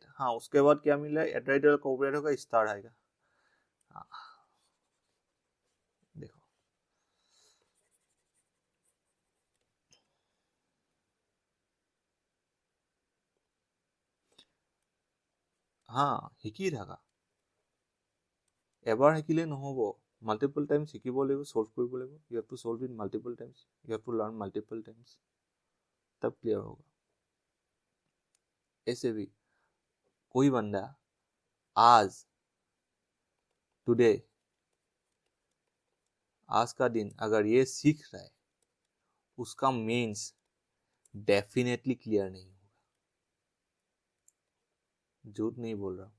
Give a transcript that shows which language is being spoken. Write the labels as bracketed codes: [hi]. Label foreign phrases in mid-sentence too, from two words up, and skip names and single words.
[hi] हाँ, उसके बाद क्या मिला है, $$ कॉपीराइट होगा, स्टार आएगा। हाँ, देखो हाँ, [as] শিকি থাকা, এবাৰ শিকিলে নহব, [en] multiple times [as] শিকিব লাগিব, সলভ কৰিব লাগিব। [en] you have to solve it multiple times, you have to learn multiple times, [hi] तब क्लियर होगा। ऐसे भी कोई बंदा आज टुडे, आज का दिन अगर ये सीख रहा है, उसका मेंस डेफिनेटली क्लियर नहीं होगा, झूठ नहीं बोल रहा हूँ।